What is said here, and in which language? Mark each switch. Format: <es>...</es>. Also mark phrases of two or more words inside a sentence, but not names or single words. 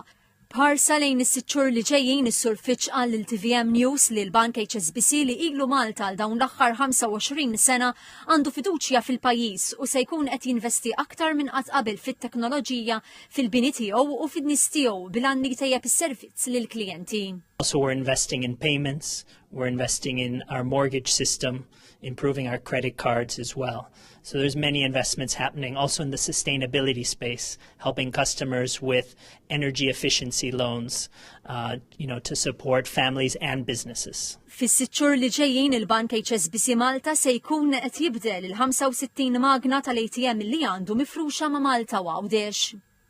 <mt>Bħarsa lejn is-sitt li ġejjin is-Sur Fitch qal lil TVM News li l-Bank HSBC li ilu Malta għal dawn l-aħħar 25 sena għandu fiduċja fil-pajjiż u se jkun qed jinvesti aktar minn qatt qabel fit-teknoloġija, fil-bini tiegħu u fin-nies tiegħu bil-għanni tejjeb is-servizz lill-klijenti.</mt> <en>Also, we're investing in payments, we're investing in our mortgage system, improving our credit cards as well. So there's many investments happening also in the sustainability space, helping customers with energy efficiency loans, to support families and businesses.</en> <mt>Fis-sitt li ġejjin il-Bank HSBC Malta se jkun qed jibdel il-65 magna tal-ATM li għandu mifruxa ma' Malta u Għawdex.</mt>